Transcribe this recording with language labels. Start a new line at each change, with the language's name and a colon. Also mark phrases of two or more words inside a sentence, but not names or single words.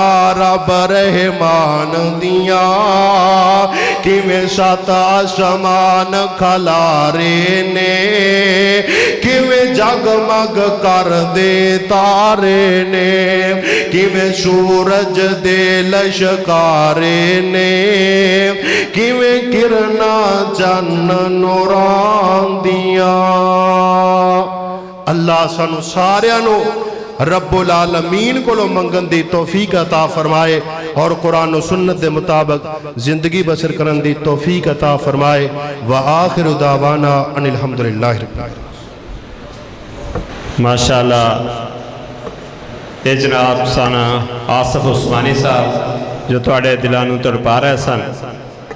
Punjabi: ਰੱਬ ਰਹਿਮਾਨ ਦੀਆਂ ਕਿਵੇਂ ਸੱਤ ਆਸਮਾਨ ਖਲਾਰੇ ਨੇ ਕਿਵੇਂ ਜਗਮਗ ਕਰ ਦੇ ਤਾਰੇ ਨੇ ਕਿਵੇਂ ਸੂਰਜ ਦੇ ਲਸ਼ਕਾਰੇ ਨੇ ਕਿਵੇਂ ਕਿਰਨਾਂ ਚੰਨ ਨੂਰਾਂ ਦੀਆਂ। ਅੱਲ੍ਹਾ ਸਾਨੂੰ ਸਾਰਿਆਂ ਨੂੰ
Arabic: رب العالمين
Punjabi: ਕੋਲੋਂ ਮੰਗਣ ਦੀ ਤੌਫ਼ੀਕ ਅਤਾ ਫ਼ਰਮਾਏ ਔਰ ਕੁਰਆਨ ਔਰ ਸੁੰਨਤ ਕੇ ਮੁਤਾਬਿਕ ਜ਼ਿੰਦਗੀ ਬਸਰ ਕਰਨ ਦੀ ਤੌਫ਼ੀਕ ਅਤਾ ਫ਼ਰਮਾਏ।
Arabic: وآخر دعوانا أن الحمد لله رب العالمين.
Punjabi: ਮਾਸ਼ਾਅੱਲ੍ਹਾ ਏ ਜਨਾਬ ਸਨ ਆਸਫ਼ ਉਸਮਾਨੀ ਸਾਹਿਬ ਜੋ ਤੁਹਾਡੇ ਦਿਲਾਂ ਨੂੰ ਤੜਪਾ ਰਹੇ ਸਨ।